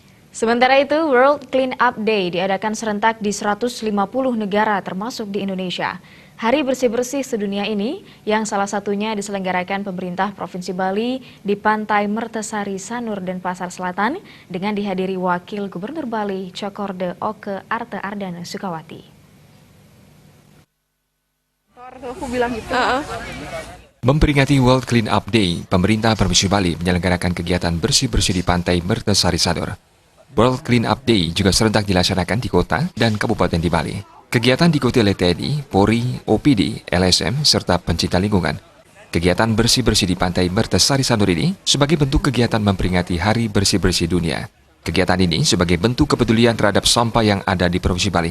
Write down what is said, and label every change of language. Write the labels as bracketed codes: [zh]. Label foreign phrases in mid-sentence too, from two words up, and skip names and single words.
[id] Sementara itu, World Clean Up Day diadakan serentak di 150 negara termasuk di Indonesia. Hari bersih-bersih sedunia ini, yang salah satunya diselenggarakan pemerintah Provinsi Bali di Pantai Mertesari, Sanur, Denpasar Selatan dengan dihadiri Wakil Gubernur Bali, Cokorda Oke Arte Ardana Sukawati. Memperingati World Clean Up Day, pemerintah Provinsi Bali menyelenggarakan kegiatan bersih-bersih di Pantai Mertesari Sanur. World Clean Up Day juga serentak dilaksanakan di kota dan kabupaten di Bali. Kegiatan diikuti oleh TNI, Polri, OPD, LSM, serta pencinta lingkungan. Kegiatan bersih-bersih di Pantai Mertesari Sanur ini sebagai bentuk kegiatan memperingati Hari Bersih-bersih Dunia. Kegiatan ini sebagai bentuk kepedulian terhadap sampah yang ada di Provinsi Bali.